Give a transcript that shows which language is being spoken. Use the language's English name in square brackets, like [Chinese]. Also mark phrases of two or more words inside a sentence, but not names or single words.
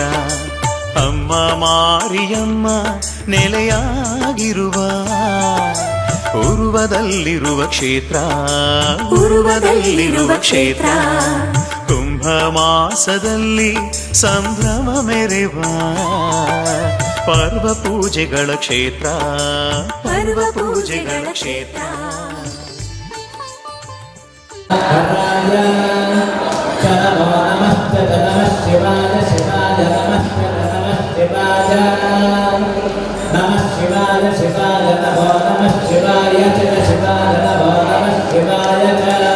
[Kannada] ಅಮ್ಮ ಮಾರಿಯಮ್ಮ ನೆಲೆಯಾಗಿರುವ ಪೂರ್ವದಲ್ಲಿರುವ ಕ್ಷೇತ್ರ, ಪೂರ್ವದಲ್ಲಿರುವ ಕ್ಷೇತ್ರ. ಕುಂಭ ಮಾಸದಲ್ಲಿ ಸಂಭ್ರಮ ಮೆರೆವ ಪರ್ವ ಪೂಜೆಗಳ ಕ್ಷೇತ್ರ, ಪರ್ವ ಪೂಜೆಗಳ ಕ್ಷೇತ್ರ. [Sanskrit] ಶಿವಾಯ ಶಿವಾಯ ನಮಃ ಶಿವಾಯ ನಮಃ ಶಿವಾಯ ಶಿವಾಯ ನಮೋ ನಮಃ ಶಿವಾಯ ಚ ಶಿವಾಯ ನಮೋ ನಮಃ ಶಿವಾಯ ಚ